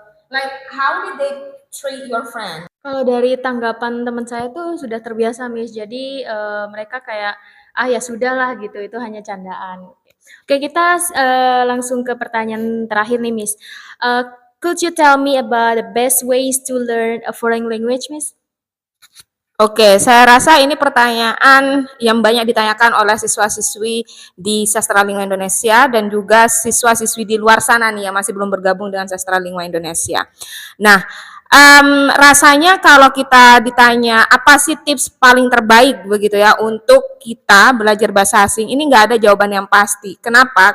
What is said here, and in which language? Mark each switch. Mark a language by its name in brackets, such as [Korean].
[English] like how did they treat your friend? [Indonesian] Kalau dari tanggapan teman saya tuh sudah terbiasa Miss, jadi mereka kayak ya sudahlah gitu, itu hanya candaan. Oke, kita langsung ke pertanyaan terakhir nih Miss. [English] Could you tell me about the best ways to learn a foreign language Miss? [Indonesian] Oke, saya rasa ini pertanyaan yang banyak ditanyakan oleh siswa-siswi di Sastra Lingua Indonesia dan juga siswa-siswi di luar sana nih yang masih belum bergabung dengan Sastra Lingua Indonesia. Nah, rasanya kalau kita ditanya apa sih tips paling terbaik begitu ya untuk kita belajar bahasa asing, ini nggak ada jawaban yang pasti. Kenapa?